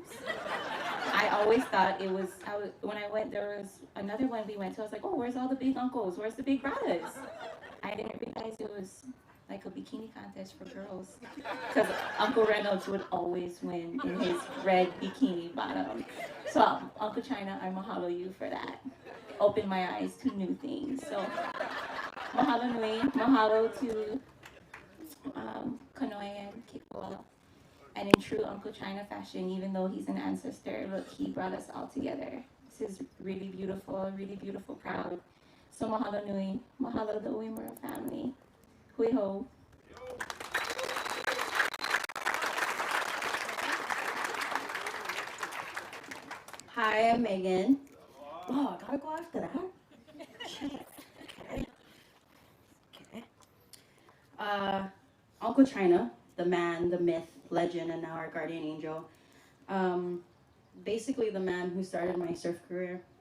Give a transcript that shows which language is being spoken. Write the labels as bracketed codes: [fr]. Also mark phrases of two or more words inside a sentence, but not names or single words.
[en] I always thought it was, when I went, there was another one we went to, I was like, oh, where's all the big uncles? Where's the big brothers? I didn't realize it was like a bikini contest for girls. Because Uncle Reynolds would always win in his red bikini bottom. So, Uncle China, I mahalo you for that. Open my eyes to new things. So, [haw] mahalo nui, [en] mahalo to Kanoe and Kikoa. And in true Uncle China fashion, even though he's an ancestor, look, he brought us all together. This is really beautiful, proud. So [haw] mahalo nui, [en] mahalo the UEMURA family. [haw] Hui ho. [en] Hi, I'm Megan. Oh, I gotta go after that. Okay. Uncle China, the man, the myth, legend, and now our guardian angel. Basically the man who started my surf career.